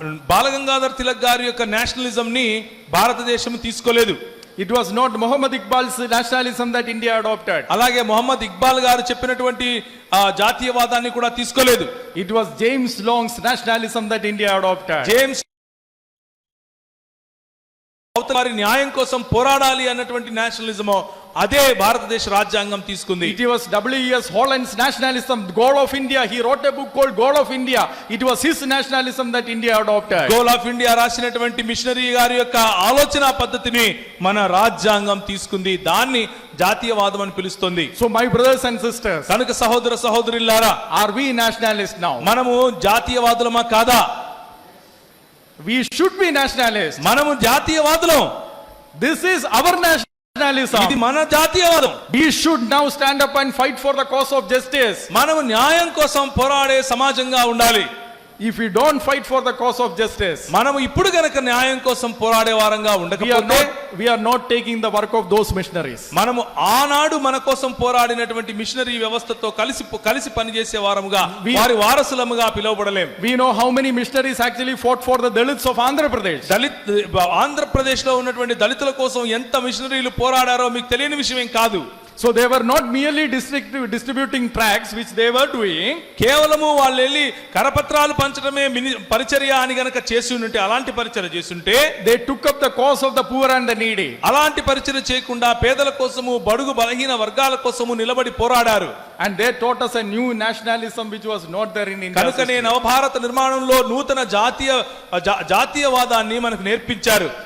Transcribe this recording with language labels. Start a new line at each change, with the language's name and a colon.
Telugu: బాలగంగాధర్ తిలక్ గారి యొక్క నేషనలిజం ని భారతదేశం తీసుకోలేదు.
English: It was not Muhammad Iqbal's nationalism that India adopted.
Telugu: అలాగే మొహమ్మద్ ఇక్బాల్ గారు చెప్పినటువంటి జాతీయవాదాన్ని కూడా తీసుకోలేదు.
English: It was James Long's nationalism that India adopted.
Telugu: James వారి న్యాయం కోసం పోరాడాలి అన్నటువంటి నేషనలిజం అదే భారతదేశ రాజ్యాంగం తీసుకుంది.
English: It was W.E.S. Holland's nationalism, Goal of India. He wrote a book called Goal of India. It was his nationalism that India adopted.
Telugu: Goal of India రాసినటువంటి మిషనరీ గారి యొక్క ఆలోచన పద్ధతిని మన రాజ్యాంగం తీసుకుంది, దాన్ని జాతీయవాదం అని పిలుస్తుంది.
English: So my brothers and sisters,
Telugu: కనుక సహోదర సహోదరులారా,
English: are we nationalists now?
Telugu: మనము జాతీయవాదులమా కాదా?
English: We should be nationalists.
Telugu: మనము జాతీయవాదులం.
English: This is our nationalism.
Telugu: ఇది మన జాతీయవాదం.
English: We should now stand up and fight for the cause of justice.
Telugu: మనము న్యాయం కోసం పోరాడే సమాజంగా ఉండాలి.
English: If we don't fight for the cause of justice,
Telugu: మనము ఇప్పుడు గనక న్యాయం కోసం పోరాడే వారంగా ఉండకపోతే
English: we are not taking the work of those missionaries.
Telugu: మనము ఆనాడు మన కోసం పోరాడినటువంటి మిషనరీ వ్యవస్థతో కలిసి పనిచేసే వారముగా, వారి వారసులముగా పిలువబడలేం.
English: We know how many missionaries actually fought for the Dalits of Andhra Pradesh.
Telugu: Andhra Pradesh లో ఉన్నటువంటి దళితుల కోసం ఎంత మిషనరీలు పోరాడారో మీకు తెలియని విషయం ఏం కాదు.
English: So they were not merely distributing tracts, which they were doing.
Telugu: కేవలము వాళ్ళు వెళ్ళి కరపత్రాలు పంచడమే పరిచర్య అని గనక చేసి ఉంటే, అలాంటి పరిచర్య చేస్తుంటే,
English: they took up the cause of the poor and the needy.
Telugu: అలాంటి పరిచర్య చేయకుండా పేదల కోసము, బడుగు బలహీన వర్గాల కోసము నిలబడి పోరాడారు.
English: And they taught us a new nationalism which was not there in India.
Telugu: కనుకనే నవభారత నిర్మాణంలో నూతన జాతీయవాదాన్ని మనకు నేర్పించారు.